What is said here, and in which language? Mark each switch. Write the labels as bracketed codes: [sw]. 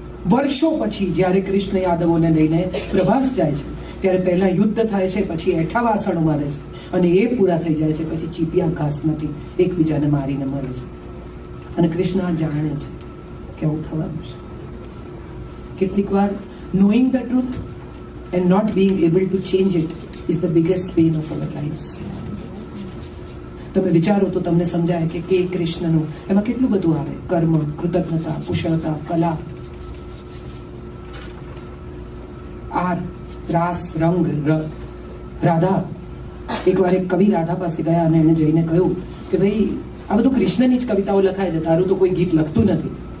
[gu] વર્ષો પછી જ્યારે કૃષ્ણ યાદવોને લઈને પ્રભાસ જાય છે ત્યારે પહેલા યુદ્ધ થાય છે, પછી એઠા વાસણો મારે છે, અને એ પૂરા થઈ જાય છે પછી ચીપિયા ઘાસમાંથી એકબીજાને મારીને મરે છે. અને કૃષ્ણ આ જાણે છે કે આવું થવાનું છે. કેટલીક વાર [en] knowing the truth and not being able to change it is the biggest pain of our lives. [gu] તમે વિચારો તો તમને સમજાય કે કૃષ્ણનું એમાં કેટલું બધું આવે: કર્મ, કૃતજ્ઞતા, કુશળતા, કલા, આર, રાસ, રંગ, રાધા. એકવાર એક કવિ રાધા પાસે ગયા અને એને જઈને કહ્યું કે ભાઈ આ બધું કૃષ્ણની જ કવિતાઓ લખાય છે, તારું તો કોઈ ગીત લખતું નથી.